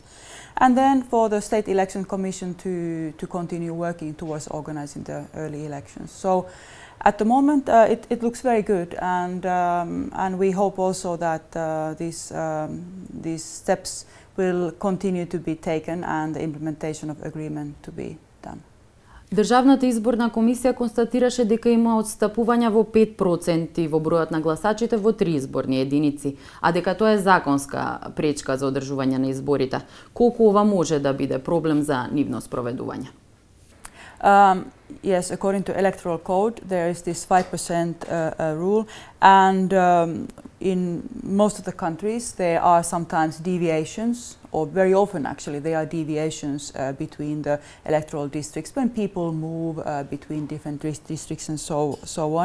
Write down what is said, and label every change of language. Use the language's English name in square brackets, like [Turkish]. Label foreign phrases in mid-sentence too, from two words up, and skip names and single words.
[English] And then for the State Election Commission to continue working towards organizing the early elections. So at the moment, it looks very good, and we hope also that these steps will continue to be taken and the implementation of agreement to be done. [Macedonian] Државната изборна комисија констатираше дека има отстапувања во 5% во бројот на гласачите во 3 изборни единици, а дека тоа е законска пречка за одржување на изборите. Колку ова може да биде проблем за нивно спроведување? [English] Yes, according to electoral code, there is this 5% rule, and in most of the countries there are sometimes deviations, or very often actually there are deviations between the electoral districts when people move between different districts and so on.